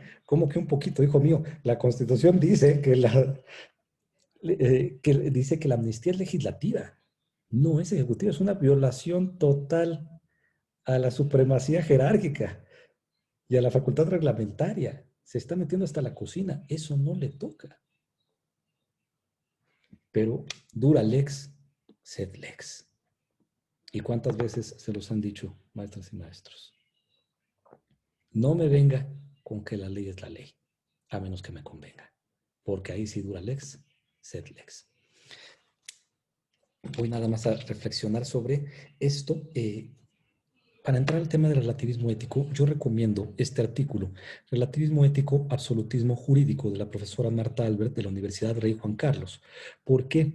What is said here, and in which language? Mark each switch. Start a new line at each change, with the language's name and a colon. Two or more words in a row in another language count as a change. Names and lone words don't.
Spanish: ¿Cómo que un poquito, hijo mío? La Constitución dice que dice que la amnistía es legislativa, no es ejecutiva, es una violación total a la supremacía jerárquica y a la facultad reglamentaria. Se está metiendo hasta la cocina, eso no le toca.
Latin: Pero dura lex, sed lex.
Spanish: ¿Y cuántas veces se los han dicho, maestras y maestros? No me venga con que la ley es la ley, a menos que me convenga, porque ahí sí
Latin: dura lex, sed lex.
Spanish: Voy nada más a reflexionar sobre esto. Para entrar al tema del relativismo ético, yo recomiendo este artículo, Relativismo ético, absolutismo jurídico, de la profesora Marta Albert de la Universidad Rey Juan Carlos. ¿Por qué?